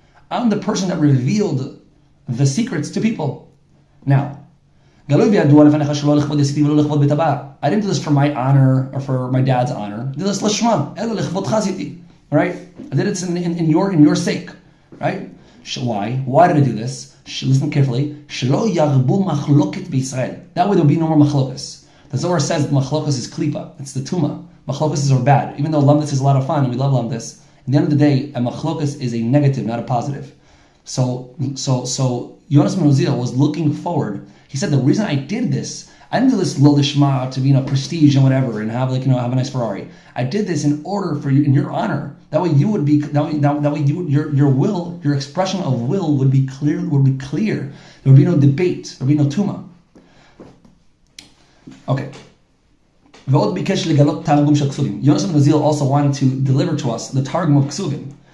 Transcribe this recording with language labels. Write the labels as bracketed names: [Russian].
[English] I'm the person that revealed the secrets to people. [Hebrew] Now, גלוי וידוע לפניך שלא לכבוד יסיתי ולא לכבוד בית הבא. [English] I didn't do this for my honor or for my dad's honor. [Hebrew] I did this לשמה, אלא לכבודך עשיתי. [English] Right? I did it in your sake. Right? Why did I do this? Listen carefully. [Hebrew] שלא ירבו מחלוקת בישראל. That way there will be no more machlokas. [English] The Zohar says that machlokas is klipa. It's the tuma. Machlokas are bad. Even though lamdis is a lot of fun and we love lamdis, at the end of the day, a machlokas is a negative, not a positive. So Yonas ben Uziel was looking forward. He said the reason I did this, I didn't do this lo lishma to be prestige and whatever and have have a nice Ferrari. I did this in order for you, in your honor. That way you would be your will, your expression of will would be clear. There would be no debate. There would be no tuma. Okay. [Hebrew] ועוד ביקש לגלות תרגום של כסובים. [English] יונס בן עוזיאל also wanted to deliver to us the Targum of כסובים.